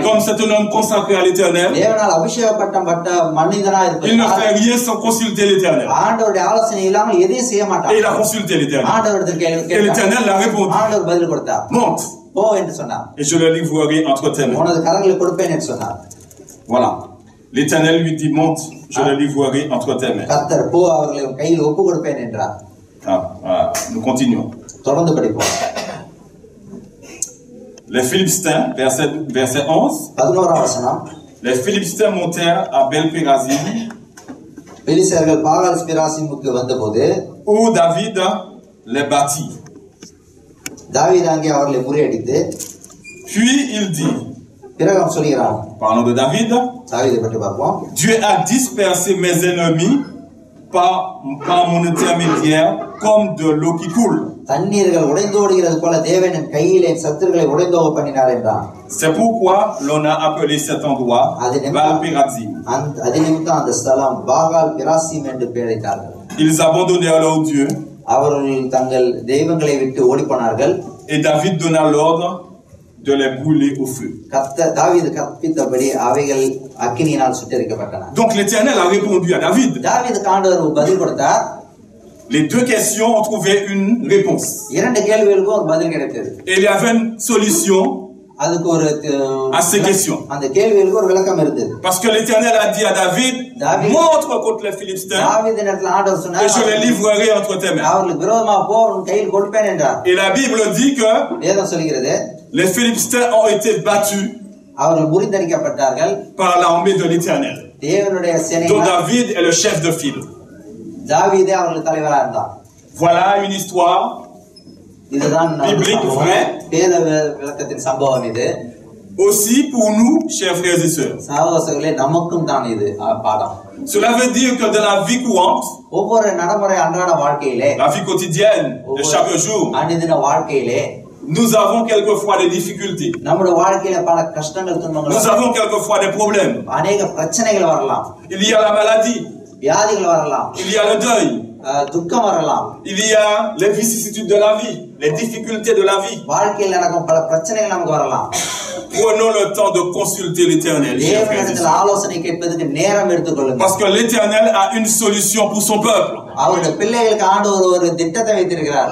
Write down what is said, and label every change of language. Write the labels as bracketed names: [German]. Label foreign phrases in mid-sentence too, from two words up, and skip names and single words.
[French] Et comme c'est un homme consacré à l'Éternel, [Tamil] தேவனால் அபிஷேகப்பட்ட மனிதனா இருப்பார். [French] il ne fait rien sans consulter l'Éternel. [Tamil] ஆண்டவருடைய ஆலோசனை இல்லாமல் எதையும் செய்ய மாட்டார். [French] Et il a consulté l'Éternel. [Tamil] ஆண்டவரிடத்தில் கேள்வி [French] Et [Tamil] கேட்டார். [French] l'Éternel l'a répondu. [Tamil] ஆண்டவர் பதில் கொடுத்தார். [French] Monte. [Tamil] போ என்று சொன்னார். [French] Et je le livrerai entre tes mains. [Tamil] உனது கரங்களில் கொடுப்பேன் என்று சொன்னார். [French] Voilà. L'Éternel lui dit monte, je le livrerai entre tes mains. [Tamil] கர்த்தர் போ, அவர்களை கையில் ஒப்பு கொடுப்பேன் என்றார். [French] Nous continuons. [Tamil] தொடர்ந்து படிப்போம். [French] Les Philistins, verset 11. [Tamil] 11ஆம் வசனம். [French] Les Philistins montèrent à Bel-Pérazim, [Tamil] பெலிஸ்தர்கள் பாகால் பிராசிமுக்கு வந்தபோது [French] où David les battit. [Tamil] தாவீது அங்கே அவர்களை முறியடித்து, [French] Puis il dit, [Tamil] பிறகு அவன் சொல்கிறான், [French] parlons de David, [Tamil] தாவீதை பற்றி பார்ப்போம். [French] Dieu a dispersé mes ennemis par mon intermédiaire comme de l'eau qui coule. [Tamil] தண்ணீர்கள் உடைந்தோடுகிறது போல தேவன் என் கையிலே சத்துருக்களை உடைந்தோக பண்ணினார் என்றான். [French] C'est pourquoi l'on a appelé cet endroit Bel-Pérazim. [Tamil] அது நிமித்தம் அந்த ஸ்தலம் பாகால் பிராசிம் என்று பெயரிட்டார்கள். [French] Ils abandonnèrent leur Dieu. [Tamil] அவர்கள் தங்கள் தெய்வங்களை விட்டு ஓடிப்போனார்கள். [French] Et David donna l'ordre de les brûler au feu. [Tamil] தாவீது கற்பித்தபடி அவைகள் அக்கினியினால் சுட்டெரிக்கப்பட்டன. [French] Donc l'Éternel a répondu à David. [Tamil] தாவீதுக்கு ஆண்டவர் பதில் கொடுத்தார். [French] Les deux questions ont trouvé une réponse. [Tamil] இரண்டு கேள்விகளுக்கும் ஒரு பதில் கிடைத்தது. [French] Et il y avait une solution [Tamil] அதுக்கு ஒரு [French] à ces questions. [Tamil] அந்த கேள்விகளுக்கு ஒரு விளக்கம் இருந்தது. [French] Parce que l'Éternel a dit à David, montre contre les Philistins [Tamil] தாவீதினிடத்தில் ஆண்டவர் சொன்னார், [French] et je les livrerai entre tes mains. [Tamil] அவர்களுக்கு விரோதமாக போ, உன் கையில் கொடுப்பேன் என்றார். [French] Et la Bible dit que [Tamil] வேதம் சொல்கிறது, [French] les Philistins ont été battus [Tamil] அவர்கள் முறிந்தடிக்கப்பட்டார்கள் [French] par l'armée de l'Éternel. [Tamil] தேவனுடைய சேனை. [French] dont David est le chef de file. [Tamil] தாவீதே அவர்களுக்கு தலைவராக இருந்தார். [French] Voilà une histoire biblique vraie. [Tamil] வேத விளக்கத்தின் சம்பவம் இது. [French] Aussi pour nous, chers frères et sœurs. [Tamil] சகோதரர்களே, நமக்கும் தான் இது பாடம். [French] Cela veut dire que dans la vie courante, [Tamil] ஒவ்வொரு நடைமுறை அன்றாட வாழ்க்கையிலே, [French] la vie quotidienne de chaque jour, [Tamil] அன்றாட வாழ்க்கையிலே [French] nous avons quelquefois des difficultés. [Tamil] நம்முடைய வாழ்க்கையில பல கஷ்டங்கள், துன்பங்கள், [French] nous avons quelquefois des problèmes. [Tamil] அநேக பிரச்சனைகள் வரலாம். [French] Il y a la maladie, [Tamil] வியாதிகள் வரலாம். [French] il y a le deuil, [Tamil] துக்கம் வரலாம். [French] il y a les vicissitudes de la vie, les difficultés de la vie. [Tamil] வாழ்க்கையில் நடக்கும் பல பிரச்சனைகள் நமக்கு வரலாம். [French] Prenons le temps de consulter l'Éternel. [Tamil] தேவனிடத்தில் ஆலோசனை கேட்பதற்கு நேரம் எடுத்துக்கொள்ளுங்கள். [French] Parce que l'Éternel a une solution pour son peuple. [Tamil] அவருடைய பிள்ளைகளுக்கு ஆண்டவர் ஒரு திட்டத்தை வைத்திருக்கிறார்.